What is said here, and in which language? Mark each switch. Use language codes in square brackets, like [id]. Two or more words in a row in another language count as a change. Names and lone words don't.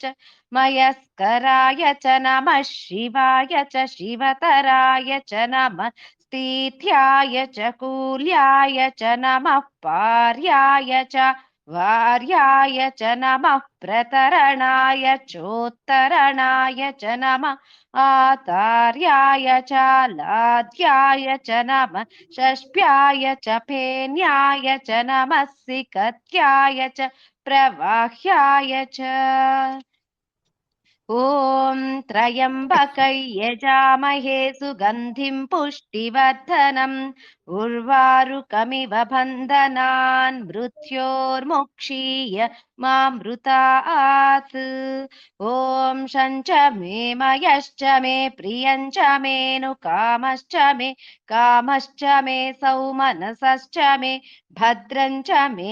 [sa] మయస్కరాయ చ నమః శివాయ చ శివతరాయ చ నమః స్థిత్యాయ చ కూల్యాయ చ నమః పార్యాయ చ వార్యాయ చ నమః ప్రతరణాయ చోత్తరణాయ చ నమః ఆతార్యాయ చ లాధ్యాయ చ నమః షష్ప్యాయ చ ఫేన్యాయ చ నమః సికత్యాయ చ ప్రవాహ్యాయ చ. ఓం త్రయంబకై యజామహే సుగంధిం పుష్టివర్ధనం उर्वारुकमिव बन्धनान् मृत्योर्मुक्षीय मामृतात् ॐ शञ्च मे मयश्च मे प्रियञ्च मेऽनुकामश्च मे कामश्च मे सौमनसश्च मे भद्रञ्च मे